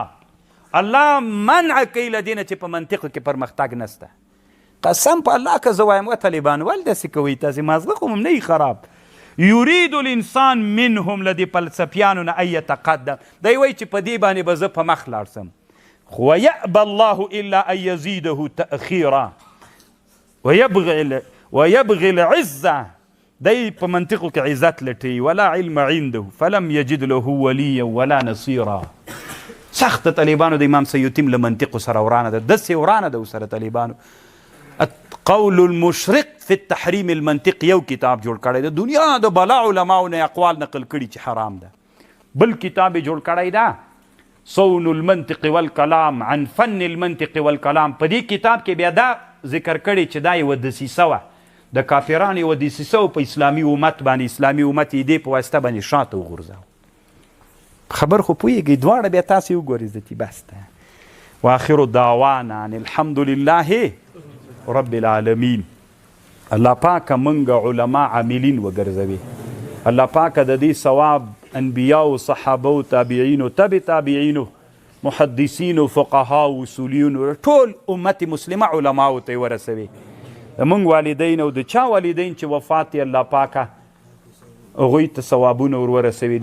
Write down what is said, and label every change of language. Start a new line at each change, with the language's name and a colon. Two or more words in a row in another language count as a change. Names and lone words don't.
Pashto: الله منع کوي له دې نه چې په منطقو کې پرمختګ نسته قسم په الله که زه وایم و طالبان ولې داسې کوئ تاسې مازغه خو هم نه یي خراب
Arabic: یرید الانسان منهم
Pashto: له دې فلسفیانو نه
Arabic: ان یتقدم
Pashto: دی وایي چې په دې باندې به زه په مخ لاړ سم خو
Arabic: ویأبى الله الا ان یزیده تأخیرا ویبغي العزه
Pashto: دی په منطقو کې عزت لټوي
Arabic: ولا علم عنده فلم یجد له ولیا ولا نصیرا.
Pashto: سخته طالبانو د امام سیوطي له منطقو سره ورانه ده داسې ورانه ده ورسره طالبانو. قول المشرق فی التحریم المنطق یو کتاب جوړ کړی ده دنیا د بلا علماو نه اقوال نقل کړي چې حرام ده بل کتاب یې جوړ کړی ده صون المنطق والکلام عن فن المنطق والکلام په دې کتاب کې بیا دا ذکر کړی چې دا یوه دسیسه وه د کافرانو یوه دسیسه په اسلامي امت باندې اسلامي امت یې دې په واسطه باندې شاته وغورځاو خبر خو پوهېږئ دواړه بیا تاسې وګورئ ذاتي بس ده
Arabic: واخر دعوانا ان الحمد لله رب العالمین.
Pashto: الله پاک منګه علما عاملین وګرځوي. الله پاک د دې ثواب انبیاء او صحابه او تابعین او تبع تابعین محدثین او فقها او اصولیون ټول امت مسلمه علما او ته ورسوي. موږ والدین او د چا والدین چې وفات الله پاکه هغوی ته ثوابونه ورسوي.